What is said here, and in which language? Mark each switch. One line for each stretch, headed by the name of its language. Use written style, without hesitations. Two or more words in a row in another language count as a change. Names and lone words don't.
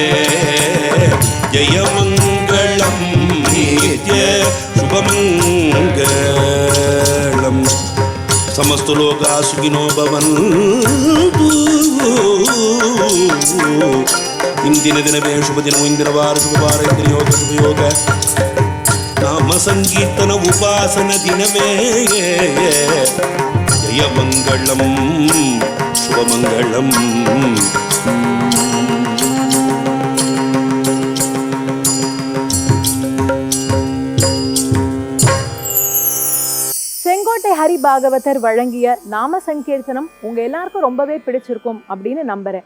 Sanskrit: जय मंगलम नित्य शुभमंगलम समस्त लोका सुखिनो भवन्तु
Kannada: ಇಂದಿನ ದಿನವೆ ಶುಭ ದಿನಮು ಇಂದಿನ ವಾರ ಶುಭವಾರ ಇಂದಿನ ಯೋಗ ಶುಭಯೋಗ ನಾಮ ಸಂಕೀರ್ತನ ಉಪಾಸನ ದಿನವೆ
Sanskrit: जय मंगलम शुभमंगलम
Tamil: செங்கோட்டை ஹரி பாகவதர் வழங்கிய நாம சங்கீர்த்தனம் உங்க எல்லாருக்கும் ரொம்பவே பிடிச்சிருக்கும் அப்படின்னு நம்புறேன்.